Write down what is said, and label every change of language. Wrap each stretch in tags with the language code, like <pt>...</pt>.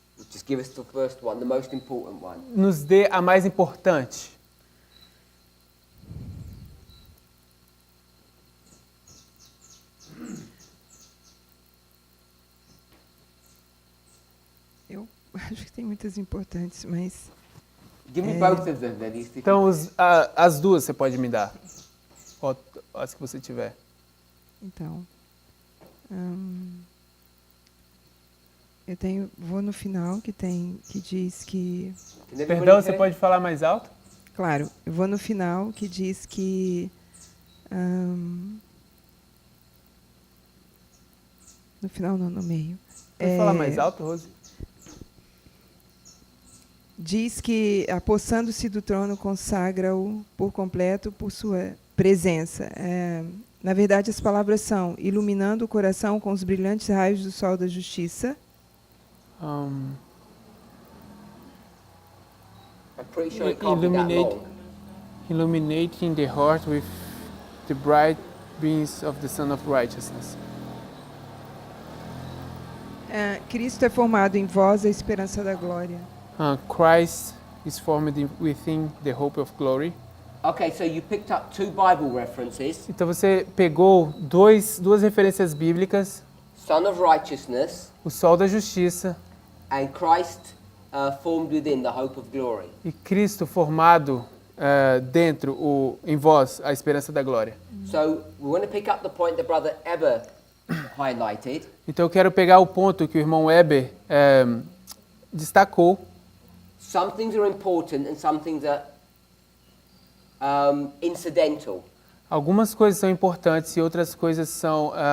<en>Just give us the first one, the most important one.</en> <pt>Nos dê a mais importante. Eu acho que tem muitas importantes, mas...</pt> <en>Give me both of them, then.</en> <pt>Então as duas você pode me dar. Ou as que você tiver. Então, eu vou no final que diz que... Perdão, você pode falar mais alto? Claro, eu vou no final que diz que... no final não, no meio. Pode falar mais alto, Rose? Diz que, apossando-se do trono, consagra-o por completo por sua presença. Na verdade, as palavras são: iluminando o coração com os brilhantes raios do sol da justiça.</pt> <en>I'm pretty sure it can't be that long. Illuminating the heart with the bright beams of the Sun of Righteousness.</en> <pt>Cristo é formado em vós a esperança da glória.</pt> <en>Christ is formed within the hope of glory. Okay, so you picked up two Bible references.</en> <pt>Então você pegou duas referências bíblicas.</pt> <en>Son of Righteousness.</en> <pt>O sol da justiça.</pt> <en>And Christ formed within the hope of glory.</en> <pt>E Cristo formado dentro, em vós, a esperança da glória.</pt> <en>So we want to pick up the point that Brother Eber highlighted.</en> <pt>Então eu quero pegar o ponto que o irmão Weber destacou.</pt> <en>Some things are important and some things are incidental.</en> <pt>Algumas coisas são importantes e outras coisas são</pt>